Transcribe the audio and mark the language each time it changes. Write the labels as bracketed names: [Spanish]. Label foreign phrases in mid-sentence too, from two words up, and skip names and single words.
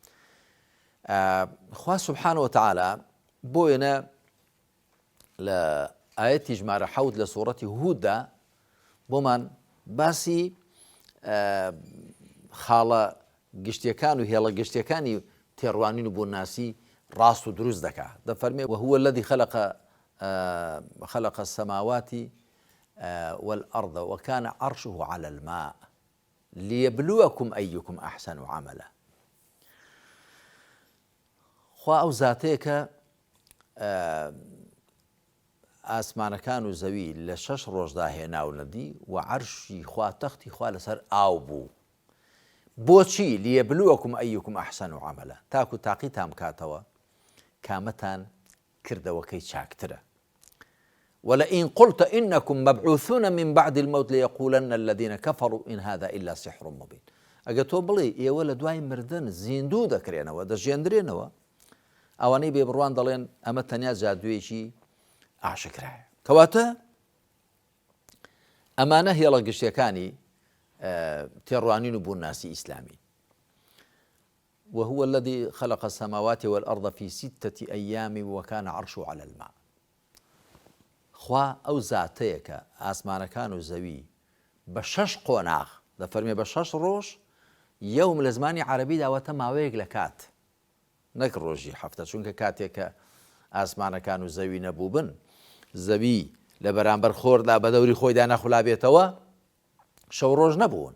[Central Kurdish] خوا [Arabic] سوبحانە وتەعالا [Central Kurdish] بۆیەنە لە ئاەتی ژمارە 7 لە سوورەتی هوددا بۆمان باسی خاڵە گشتیەکان و هێڵە گشتیەکانی تێڕوانین و بووناسی ڕاست و دروست دەکات. دەفەرمێ [Arabic] وهو الذي خلق السماوات والأرض وكان عرشه على الماء ليبلوكم أيكم أحسن عملا. [Central Kurdish] خوا ئەو زاتەیە کە ئاسمانەکان و زەوی لە 6 ڕۆژدا هێناونەدی و عەرشی خوا تەختی خوا لەسەر ئاو بوو. بۆچی؟ [Arabic] لیەبلووەکم ئەیکم ئەحسەن عەمەلا، [Central Kurdish] تاکو تاقیتان بکاتەوە کامەتان کردەوەکەی چاکترە. [Arabic] ولئن قلت إنكم مبعوثون من بعد الموت ليقولن الذين كفروا إن هذا إلا سحر مبين. [Central Kurdish] ئەگە تۆ بڵێ ئێوە لە دوای مردن زیندوو دەکرێنەوە دەژێندرێنەوە، ئەوانەی بێبڕوان دەڵێن ئەمە تەنیا جادوویەکی ئاشکرایە. کەواتە ئەمانە هێڵە گشتیەکانی تێڕوانین و بووناسی ئیسلامی. [Arabic] وهو الذي خلق السماوات والأرض في 6 أيام وكان عرشه على الماء. [Central Kurdish] خوا ئەو زاتەیە کە ئاسمانەکان و زەوی بە 6 قۆناغ دەفەرمێ بە 6 ڕۆژ یەوم لە زمانی عەرەبی داوەتە ماوەیەک لە کات، نەک ڕۆژی هەفتە، چونکە کاتێک کە ئاسمانەکان و زەوی نەبوو بن، زەوی لە بەرامبەر خۆردا بە دەوری خۆیدا نەخولابێتەوە، شەو ڕۆژ نەبوون.